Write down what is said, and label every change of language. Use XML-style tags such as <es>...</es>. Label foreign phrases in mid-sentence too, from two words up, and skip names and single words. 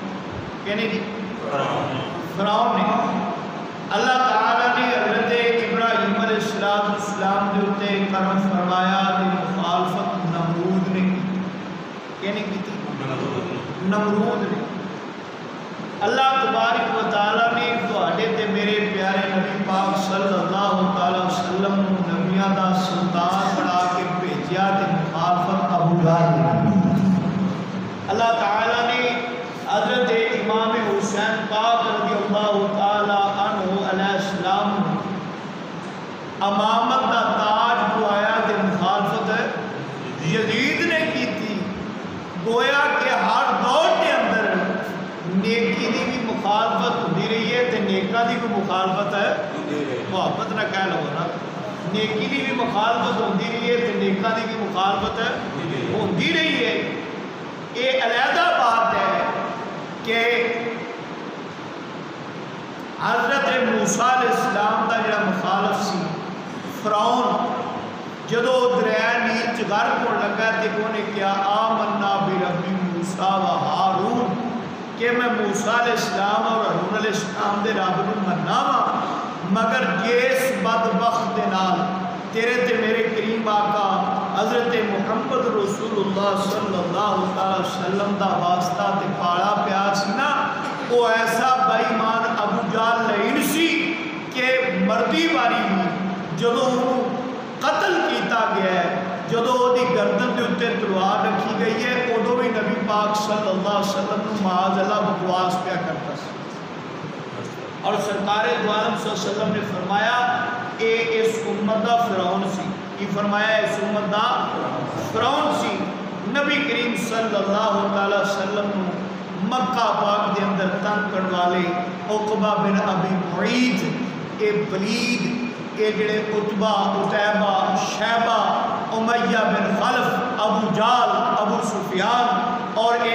<pa>کہنے کی؟ فرعون نے۔</pa> <ur>اللہ تعالیٰ نے حضرت ابراہیم علیہ السلام کے اوپر کرم فرمایا تے مخالفت نمرود نے کی۔</ur> <pa>کہنے کی تھی؟ نمرود نے۔ اللہ تبارک و تعالیٰ نے تواڈے تے میرے پیارے نبی پاک صلی اللہ علیہ وسلم کو نبیاں دا سلطان بنا کے بھیجا تے مخالفت ابو جہل نے۔ اللہ تعالیٰ نے حضرت امام حسین پاک رضی اللہ تعالیٰ عنہ علیہ السلام امامت دا تاج پوایا تے مخالفت یزید نے کی تھی۔</pa> <ur>گویا کہ ہر دور کے اندر نیکی دی بھی مخالفت ہوتی رہی ہے تے نیکاں دی بھی مخالفت ہے۔ محبت نہ کہہ لو نا، نیکی دی بھی مخالفت ہوتی رہی ہے تے نیکاں دی بھی مخالفت ہے ہوتی رہی ہے۔</ur> <pa>یہ علیحدہ بات ہے کہ حضرت موسیٰ علیہ السلام دا جڑا مخالف سی فرعون، جدو دریائے نیل چ غرق ہونے لگا تے انہیں کیا</pa> <ar>آمنا برب موسیٰ</ar> <pa>و ہارون، کہ میں موسیٰ علیہ السلام اور ہارون علیہ السلام دے رب نوں مننا وا، مگر جس بدبخت دے نال تیرے تے میرے کریم آقا حضرت محمد رسول اللہ صلی اللہ علیہ وسلم دا واسطہ تے پالا پیا سی نا، وہ ایسا بے ایمان ابو جہل لعین سی کہ مردی باری ہوئی جدوں انہوں قتل کیتا گیا ہے، جدوں دی گردن دے اوتے تلوار رکھی گئی ہے، ادوں بھی نبی پاک صلی اللہ علیہ وسلم معاذ اللہ بکواس پیا کرتا سی۔ اور سرکار دو عالم صلی اللہ علیہ وسلم نے فرمایا اے اس امت دا فرعون سی۔ کی فرمایا اس امت دا فرعون سی۔ نبی کریم صلی اللہ علیہ وسلم مکہ پاک دے اندر تنگ کرنے والے عقبہ بن ابی معیط، اے ولید، اے جڑے عتبہ، عتیبہ، شیبہ، امیہ بن خلف، ابو جال، ابو سفیان اور اے</pa>